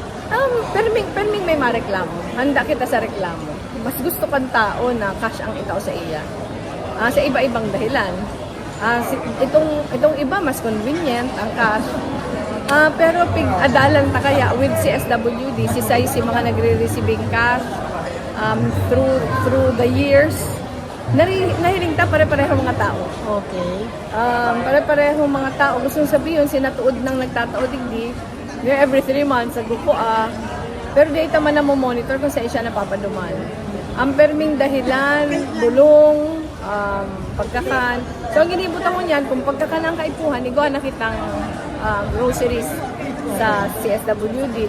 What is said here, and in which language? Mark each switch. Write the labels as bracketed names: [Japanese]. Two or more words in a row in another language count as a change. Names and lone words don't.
[Bikol] Perming may mareklamo. Handa kita sa reklamo. Mas gusto kang tao na cash ang ikaw sa iya. Sa iba-ibang dahilan. Itong iba mas convenient ang cash. Pero adalan ta kaya with CSWD, si mga nagre-receiving cash [English] through the years. [Bikol] Nahiling ta pare-pareho mga tao. Okay. Pare-pareho mga tao. Gusto sabihin, sinatuod ng nagtataod hindi. [English] Every 3 months, [Bikol] nagbuko Pero di ita man na monitor kung sa siya napapaduman. Ang perming dahilan, bulong, pagkakan. So ang ginibutan mo niyan, kung pagkakan ang kaipuhan, igawa na kitang groceries sa CSWD.